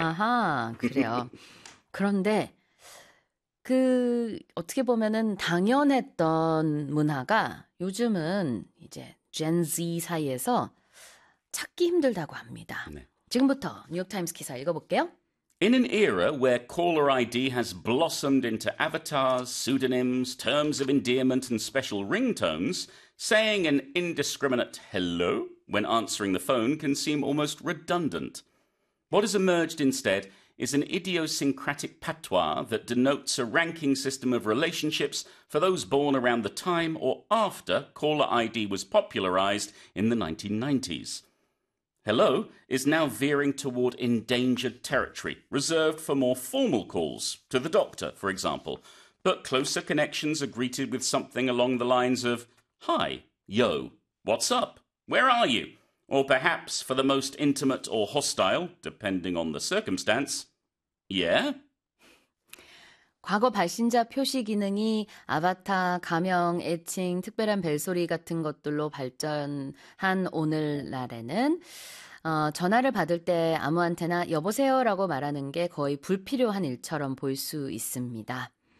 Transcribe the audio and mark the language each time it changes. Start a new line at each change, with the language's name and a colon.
Korean: 아하, 그래요. 그런데 그 어떻게 보면은 당연했던 문화가 요즘은 이제 Gen Z 사이에서 찾기 힘들다고 합니다. 네. 지금부터 뉴욕타임스 기사 읽어볼게요.
English: In an era where caller ID has blossomed into avatars, pseudonyms, terms of endearment and special ringtones, saying an indiscriminate hello when answering the phone can seem almost redundant. What has emerged instead is an idiosyncratic patois that denotes a ranking system of relationships for those born around the time or after caller ID was popularized in the 1990s. Hello is now veering toward endangered territory, reserved for more formal calls, to the doctor, for example. But closer connections are greeted with something along the lines of, Hi, yo, what's up, where are you? Or perhaps, for the most intimate or hostile, depending on the circumstance, Yeah?
Korean: 과거 발신자 표시 기능이 아바타, 가명, 애칭, 특별한 벨소리 같은 것들로 발전한 오늘날에는 전화를 받을 때 아무한테나 여보세요라고 말하는 게 거의 불필요한 일처럼 보일 수 있습니다.